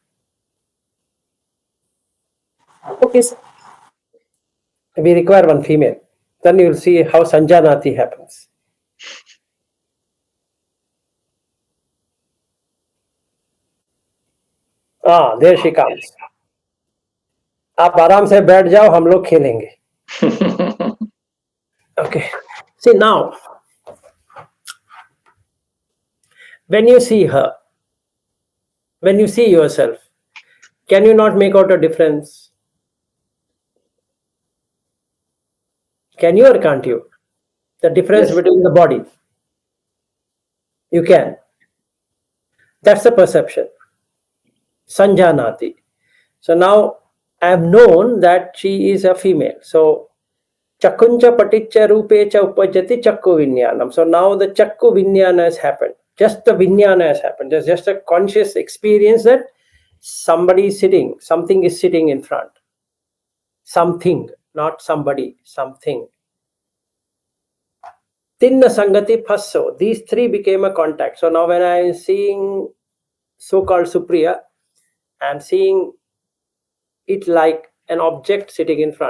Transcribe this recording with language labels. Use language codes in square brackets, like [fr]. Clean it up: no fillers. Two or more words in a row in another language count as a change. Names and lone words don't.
[en] Okay, sir. We require one female. Then you will see how Sanjanati happens. There she comes. [hi] आप आराम से बैठ जाओ, हम लोग खेलेंगे. [en] Okay. See now, when you see her, when you see yourself, can you not make out a difference? Can you or can't you? The difference between the body. You can. That's the perception. Sanjanati. So now I have known that she is a female. [pi] So Chakuncha paticcha rupecha upajati chakku vinyanam. [en] So now the [pi] chakku vinyana [en] has happened. Just the vinyana has happened. There's just a conscious experience that somebody is sitting, something is sitting in front. Something, not somebody, something. [pi] Tinna Sangati Passo. [en] These three became a contact. So now when I am seeing so-called Supriya, I am seeing it like an object sitting in front.